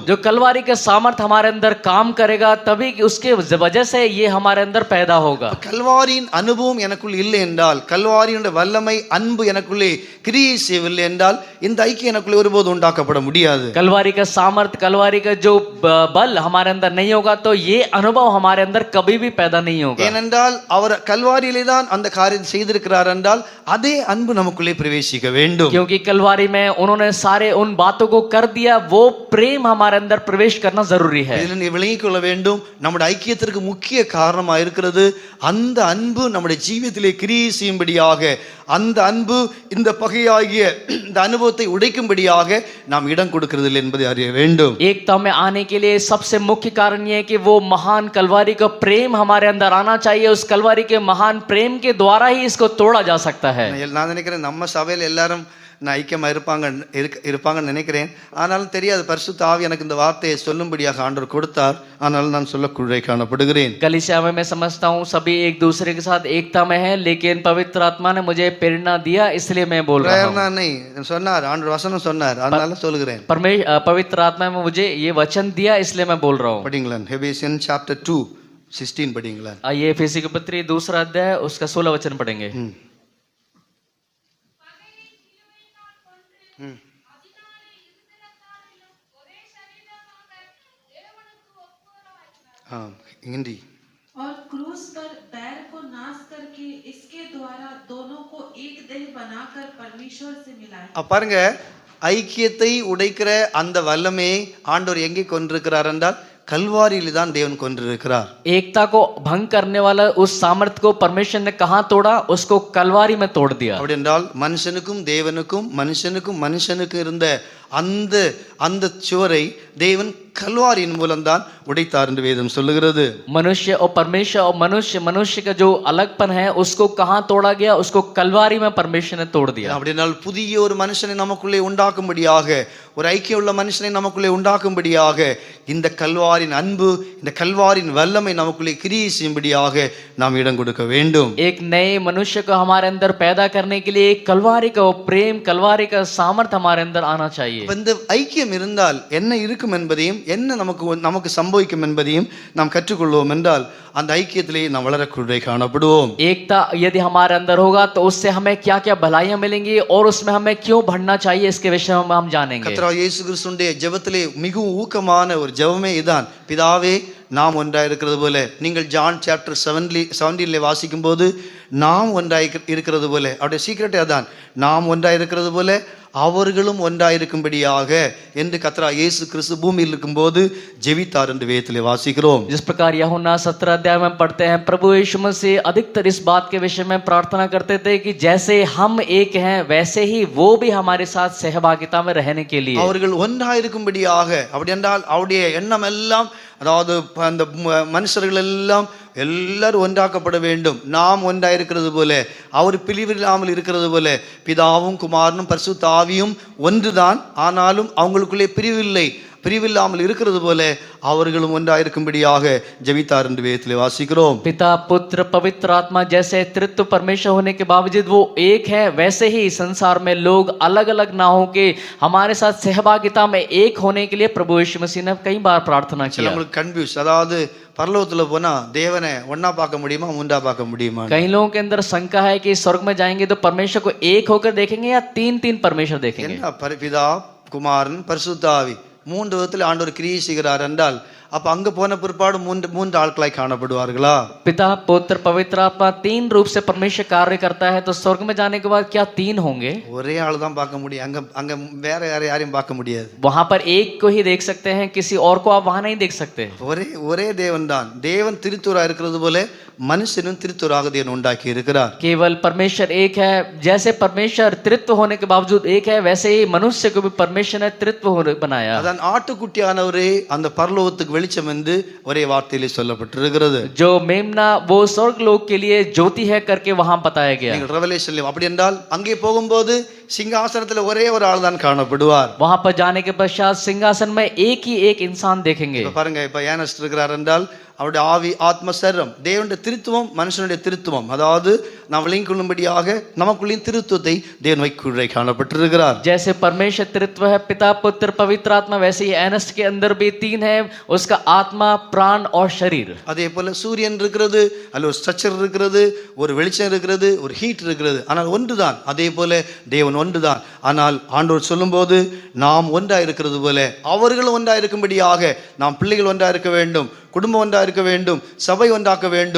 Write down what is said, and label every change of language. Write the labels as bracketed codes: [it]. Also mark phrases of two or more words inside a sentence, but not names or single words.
[hi] जो कलवारी का सामर्थ हमारे अंदर काम करेगा तभी उसके वजह से ये हमारे अंदर पैदा होगा। [ta] கல்வாரியின் அனுபவம் எனக்குள் இல்லை என்றால், கல்வாரியுடைய வல்லமை அன்பு எனக்குள்ளே கிரியை செய்யவில்லை என்றால் இந்த ஐக்கியம் எனக்குள்ளே ஒருபோது உண்டாக்கப்பட முடியாது. [hi] कलवारी का सामर्थ कलवारी का जो बल हमारे अंदर नहीं होगा तो ये अनुभव हमारे अंदर कभी भी पैदा नहीं होगा। [ta] ஏனென்றால் அவர் கல்வாரியிலே தான் அந்த காரியம் செய்திருக்கிறார் என்றால் அதே அன்பு நமக்குள்ளே பிரவேசிக்க வேண்டும். [hi] क्योंकि कलवारी में उन्होंने सारे उन बातों को कर दिया, वो प्रेम हमारे अंदर प्रवेश करना जरूरी है। [ta] இதில் நீ விளங்கிக் கொள்ள வேண்டும், நம்முடைய ஐக்கியத்திற்கு முக்கிய காரணமாக இருக்கிறது அந்த அன்பு நம்முடைய ஜீவியத்திலே கிரியை செய்யும்படியாக, அந்த அன்பு இந்த பகையாகிய இந்த அனுபவத்தை உடைக்கும்படியாக நாம் இடம் கொடுக்கிறது என்பதை அறிய வேண்டும். [hi] एकता में आने के लिए सबसे मुख्य कारण यह है कि वो महान कलवारी का प्रेम हमारे अंदर आना चाहिए। उस कलवारी के महान प्रेम के द्वारा ही इसको तोड़ा जा सकता है। [ta] நான் நினைக்கிறேன் நம்ம சபையில் எல்லாரும் ஐக்கியமாக இருப்பாங்கன்னு நினைக்கிறேன். ஆனாலும் தெரியாது, பரிசுத்த ஆவி எனக்கு இந்த வார்த்தையை சொல்லும்படியாக ஆண்டவர் கொடுத்தார். ஆனால் நான் சொல்லக்குள்ளே காணப்படுகிறேன். [hi] कलीसिया में मैं समझता हूँ सभी एक दूसरे के साथ एकता में है, लेकिन पवित्र आत्मा ने मुझे प्रेरणा दिया इसलिए मैं बोल रहा हूँ। [ta] சொன்னார், ஆண்டவர் வசனம் சொன்னார், அதனால சொல்லுகிறேன். [hi] पवित्र आत्मा में मुझे ये वचन दिया इसलिए मैं बोल रहा हूँ। [ta] படிங்களேன், எபேசியன் சாப்டர் 2:16 படிங்களேன். [hi] आइए एफेसी की पत्री 2 अध्याय उसका 16 वचन पढ़ेंगे। हिंदी। और क्रूस पर बैर को नाश करके इसके द्वारा दोनों को एक देह बनाकर परमेश्वर से मिलाया। [ta] பாருங்க, ஐக்கியத்தை உடைக்கிற அந்த வல்லமையை ஆண்டவர் எங்கே கொண்டிருக்கிறார் என்றால் கல்வாரியில் தான் தேவன் கொண்டிருக்கிறார். [hi] एकता को भंग करने वाला उस सामर्थ्य को परमेश्वर ने कहाँ तोड़ा? उसको कलवारी में तोड़ दिया। [ta] அப்படி என்றால் மனுஷனுக்கும் தேவனுக்கும் மனுஷனுக்கும் இருந்த அந்த அந்த சுவரை தேவன் கல்வாரியின் மூலம்தான் உடைத்தார் என்று வேதம் சொல்லுகிறது. [hi] मनुष्य और परमेश्वर और मनुष्य का जो अलगपन है उसको कहाँ तोड़ा गया? उसको कलवारी में परमेश्वर ने तोड़ दिया। [ta] அப்படினால் புதிய ஒரு மனுஷனை நமக்குள்ளே உண்டாக்கும்படியாக, ஒரு ஐக்கியம் உள்ள மனுஷனை நமக்குள்ளே உண்டாக்கும்படியாக இந்த கல்வாரின் அன்பு, இந்த கல்வாரின் வல்லமை நமக்குள்ளே கிரியை செய்யும்படியாக நாம் இடம் கொடுக்க வேண்டும். [hi] एक नए मनुष्य को हमारे अंदर पैदा करने के लिए कलवारी का प्रेम, कलवारी का सामर्थ्य हमारे अंदर आना चाहिए। [ta] இந்த ஐக்கியம் இருந்தால் என்ன இருக்கும் என்பதையும், என்ன நமக்கு சம்பவிக்கும் என்பதையும் நாம் கற்றுக்கொள்வோம் என்றால் அந்த ஐக்கியத்திலே நாம் வளரக்கூடிய காணப்படுவோம். [hi] एकता यदि हमारे अंदर होगा तो उससे हमें क्या क्या भलाइयां मिलेंगी और उसमें हमें क्यों बढ़ना चाहिए इसके विषय में हम जानेंगे। [ta] கர்த்தராகிய இயேசு கிறிஸ்துவின் ஜெபத்திலே மிகவும் ஊக்கமான ஒரு ஜெபமே இதான். பிதாவே, நாம் ஒன்றாய் இருக்கிறது போல, நீங்கள் ஜான் சாப்டர் 17 வாசிக்கும் போது நாம் ஒன்றாய் இருக்கிறது போல, அவருடைய சீக்கிரட்டே அதான், நாம் ஒன்றாய் இருக்கிறது போல அவர்களும் ஒன்றாயிருக்கும்படியாக என்று கர்த்தராகிய இயேசு கிறிஸ்து பூமியில் இருக்கும்போது ஜெபித்தார் என்று வேதத்திலே வாசிக்கிறோம். [hi] जिस प्रकार यूहन्ना 17 अध्याय में पढ़ते हैं, प्रभु यीशु मसीह अधिकतर इस बात के विषय में प्रार्थना करते थे कि जैसे हम एक हैं वैसे ही वो भी हमारे साथ सहभागिता में रहने के लिए, [ta] அவர்கள் ஒன்றாயிருக்கும்படியாக. அப்படி என்றால் அவருடைய எண்ணம் எல்லாம், அதாவது அந்த மனுஷர்கள் எல்லாம் எல்லாரும் ஒன்றாக்கப்பட வேண்டும். நாம் ஒன்றாயிருக்கிறது போல, அவர் பிரிவில்லாமல் இருக்கிறது போல, பிதாவும் குமாரனும் பரிசுத்த ஆவியும் ஒன்றுதான், ஆனாலும் அவங்களுக்குள்ளே பிரிவில்லை. பிரிவில்லாமல் இருக்கிறது போல அவர்களும் ஒன்றாயிருக்கும்படியாக ஜெபித்தார் என்று வேதத்திலே வாசிக்கிறோம். [hi] पिता पुत्र पवित्र आत्मा जैसे त्रित्व परमेश्वर होने के बावजूद वो एक है, वैसे ही संसार में लोग अलग अलग ना हो के हमारे साथ सहभागिता में एक होने के लिए प्रभु यीशु मसीह ने कई बार प्रार्थना किया. [ta] நம்மளுக்கு கன்ஃபியூஸ், அதாவது பரலோகத்துல போனா தேவனை ஒன்னா பார்க்க முடியுமா மூன்றா பார்க்க முடியுமா? [hi] कई लोगों के अंदर शंका है कि स्वर्ग में जाएंगे तो परमेश्वर को एक होकर देखेंगे या तीन तीन परमेश्वर देखेंगे. [ta] என்ன பிதா குமாரன் பரிசுத்த ஆவி மூன்று விதத்தில் ஆண்டவர் கிரியை செய்கிறார் என்றால் அப்ப அங்க போன பிற்பாடு மூன்று ஆட்களாய் காணப்படுவார்களா? [hi] पिता पुत्र पवित्र आत्मा तीन रूप से परमेश्वर कार्य करता है, तो स्वर्ग में जाने के बाद क्या तीन होंगे? [ta] ஒரே ஆள் தான் பார்க்க முடியும், அங்க அங்க வேற யாரையும் பார்க்க முடியாது. [hi] वहां पर एक को ही देख सकते हैं, किसी और को आप वहां नहीं देख सकते. [ta] ஒரே தேவன் தான். தேவன் திருத்தூரா இருக்கிறது போல மனுஷனும் திருத்தூராக தேவன் உண்டாக்கி இருக்கிறார். [hi] केवल परमेश्वर एक है, जैसे परमेश्वर त्रित्व होने के बावजूद एक है, वैसे ही मनुष्य को भी परमेश्वर ने त्रित्व बनाया. [ta] அதான் ஆட்டுக்குட்டியானவரே அந்த பரலோகத்துக்கு வெளிச்சம் என்று ஒரே வார்த்தையிலே சொல்லப்பட்டிருக்கிறது. [hi] जो मेमना वो स्वर्ग लोक के लिए ज्योति है करके वहां बताया गया. [ta] நீங்கள் ரெவலேஷன்ல அப்படி என்றால் அங்கே போகும்போது சிங்காசனத்துல ஒரே ஒரு ஆள் தான் காணப்படுவார். [hi] वहां पर जाने के पश्चात सिंहासन में एक ही एक इंसान देखेंगे. [ta] இப்ப பாருங்க, இப்ப ஏனஸ்ட் இருக்கிறார் என்றால் அவருடைய ஆவி ஆத்ம சரீரம் தேவனுடைய திருத்துவம் மனுஷனுடைய திருத்துவம், அதாவது நாம் விளங்கிக் கொள்ளும்படியாக நமக்குள்ளேயும் திருத்துவத்தை தேவன் வைக்குள்ளே காணப்பட்டிருக்கிறார். [hi] जैसे परमेश्वर त्रित्व है, पिता पुत्र पवित्र आत्मा, वैसे ही एनस्ट के अंदर भी तीन है, उसका आत्मा प्राण और शरीर. [ta] அதே போல சூரியன் இருக்கிறது, அல்ல ஒரு ஸ்ட்ரக்சர் இருக்கிறது, ஒரு வெளிச்சம் இருக்கிறது, ஒரு ஹீட் இருக்கிறது, ஆனால் ஒன்றுதான். அதே போல தேவன் ஒன்றுதான். ஆனால் ஆண்டவர் சொல்லும்போது நாம் ஒன்றா இருக்கிறது போல அவர்களும் ஒன்றா இருக்கும்படியாக நாம் பிள்ளைகள் ஒன்றா இருக்க வேண்டும், குடும்பம் ஒன்றா இருக்க வேண்டும், சபை ஒன்றாக்க வேண்டும்.